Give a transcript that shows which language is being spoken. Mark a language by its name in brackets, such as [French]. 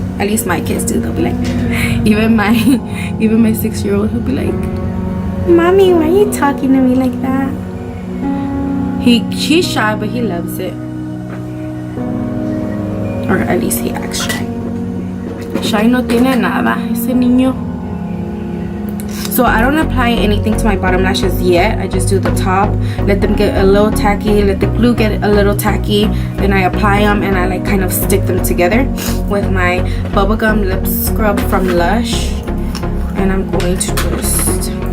[English] At least my kids do. They'll be like, even my 6-year-old, he'll be like, mommy, why are you talking to me like that? He's shy, but he loves it, or at least he acts shy. [Spanish] Shy no tiene nada ese niño. [English] So I don't apply anything to my bottom lashes yet. I just do the top, let them get a little tacky, let the glue get a little tacky, then I apply them, and I like kind of stick them together with my bubblegum lip scrub from Lush. And I'm going to just